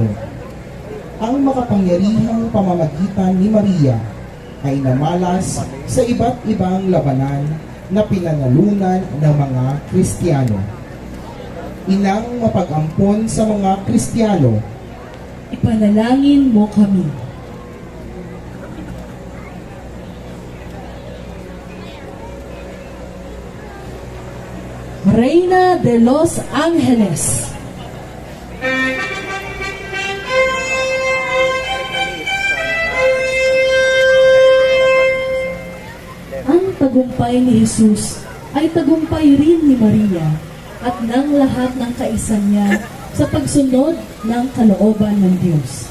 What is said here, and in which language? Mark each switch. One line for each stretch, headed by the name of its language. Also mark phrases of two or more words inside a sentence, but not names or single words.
Filipino: Ang makapangyarihang pamamagitan ni Maria ay namalas sa iba't ibang labanan na pinanalunan ng mga Kristiyano. Inang mapag-ampon sa mga Kristiyano, ipanalangin mo kami.
Spanish: Reina de los Ángeles,
Filipino: ang tagumpay ni Jesus ay tagumpay rin ni Maria at ng lahat ng kaisa niya sa pagsunod ng kalooban ng Diyos.